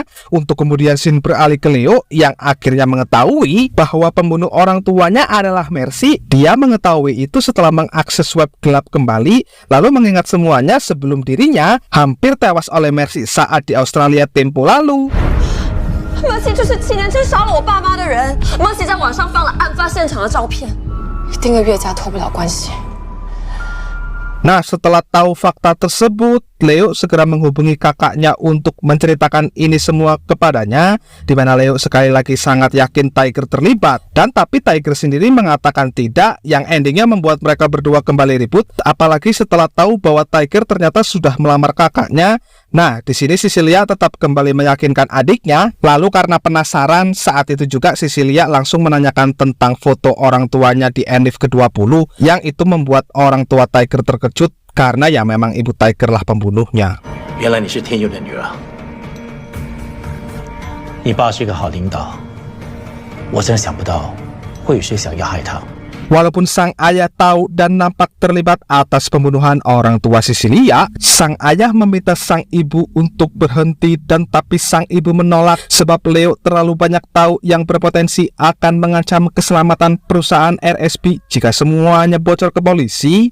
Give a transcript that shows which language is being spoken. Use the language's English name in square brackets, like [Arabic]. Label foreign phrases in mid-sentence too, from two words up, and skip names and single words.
[Indonesian] Untuk kemudian Shin beralih ke Leo yang akhirnya mengetahui bahwa pembunuh orang tuanya adalah Mercy. Dia mengetahui itu setelah mengakses web gelap kembali, lalu mengingat semuanya sebelum dirinya hampir tewas oleh Mercy saat di Australia tempo lalu. [Chinese] Mercy 就是7年前杀了我爸妈的人。Mercy 在网上放了案发现场的照片，一定跟岳家脱不了关系。 [Indonesian] Nah, setelah tahu fakta tersebut, Leo segera menghubungi kakaknya untuk menceritakan ini semua kepadanya, di mana Leo sekali lagi sangat yakin Tiger terlibat. Dan tapi Tiger sendiri mengatakan tidak, yang endingnya membuat mereka berdua kembali ribut, apalagi setelah tahu bahwa Tiger ternyata sudah melamar kakaknya. Nah, di sini Cecilia tetap kembali meyakinkan adiknya. Lalu karena penasaran, saat itu juga Cecilia langsung menanyakan tentang foto orang tuanya di Enif ke-20, yang itu membuat orang tua Tiger terkejut karena ya memang ibu Tiger lah pembunuhnya. [Chinese] 原来你是天佑的女儿，你爸是个好领导，我真想不到会有谁想要害他。 [Indonesian] Walaupun sang ayah tahu dan nampak terlibat atas pembunuhan orang tua Cecilia, sang ayah meminta sang ibu untuk berhenti, dan tapi sang ibu menolak sebab Leo terlalu banyak tahu yang berpotensi akan mengancam keselamatan perusahaan RSB jika semuanya bocor ke polisi.